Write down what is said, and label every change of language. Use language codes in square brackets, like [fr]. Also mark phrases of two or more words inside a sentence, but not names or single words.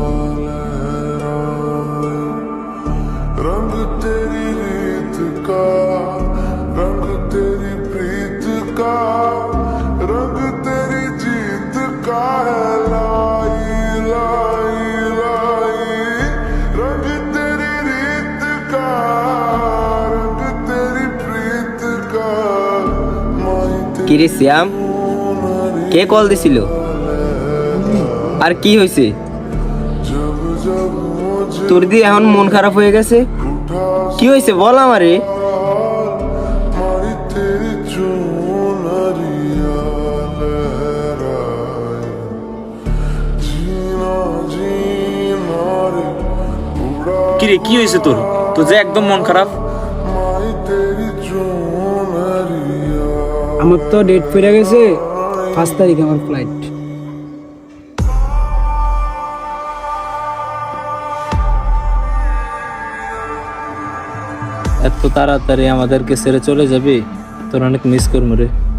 [hi] लहराए रंग तेरी रीत का रंग तेरी प्रीत का रंग तेरी जीत का है लाई लाई लाई रंग तेरी रीत का रंग तेरी प्रीत का माई [bn] কিরে শ্যাম, কে কল দিছিল? আর কি হয়েছে তোর দিয়ে এখন মন খারাপ হয়ে গেছে? কি হয়েছে বল আমারে। [hi] मारी तेरी चूनरिया लहराए जीना जीना रे बूढ़ा [bn] কিরে কি হয়েছে তোর? তোর যে একদম মন খারাপ। [hi] माई तेरी चूनरिया [bn] আমার তো ডেট পড়ে গেছে, 5 তারিখ আমার ফ্লাইট। এত তাড়াতাড়ি আমাদেরকে ছেড়ে চলে যাবি? তোর অনেক মিস করবো রে।